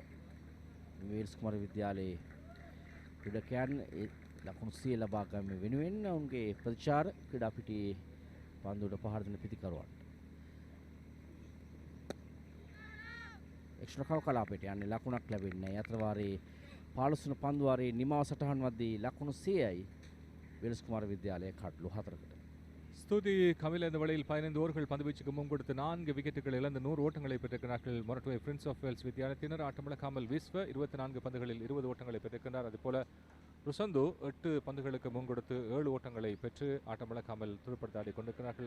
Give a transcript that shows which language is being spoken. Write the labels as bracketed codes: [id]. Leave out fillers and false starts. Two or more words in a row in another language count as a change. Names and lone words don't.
[si] වෙල්ස් කුමාර විද්‍යාලයේ ක්‍රීඩකයන් ලකුණු 100 ලබා ගැනීම වෙනුවෙන් ඔවුන්ගේ ප්‍රතිචාර ක්‍රීඩා පිටියේ පන්දුවට පහර දෙන පිටිකරුවන්. එක්ස්ට්‍රා කව කලාපයට යන්නේ ලකුණක් ලැබෙන්නේ නැහැ. අතර වාරයේ 15 වන පන්දුවාරයේ නිමාව සටහන් වද්දී ලකුණු 100යි වෙල්ස් කුමාර විද්‍යාලයේ කඩලු 4කට. [ta] ஸ்துதி கமில் இந்த வழியில் 15 ஓவர்கள் பந்துவீச்சுக்கு முன்கொடுத்து 4 விக்கெட்டுகள் இழந்து 100 ஓட்டங்களை பெற்றிருக்கிறார்கள் மொரட்டுவை பிரின்ஸ் ஆஃப் வேல்ஸ் வித்தியாலயத்தினர். ஆட்டமிழக்காமல் விஸ்வ 24 பந்துகளில் 20 ஓட்டங்களை பெற்றிருக்கிறார். அதுபோல ருசந்து 8 பந்துகளுக்கு முன்கொடுத்து 7 ஓட்டங்களை பெற்று ஆட்டமிழக்காமல் துடுப்படுத்தாடி கொண்டிருக்கிறார்கள்.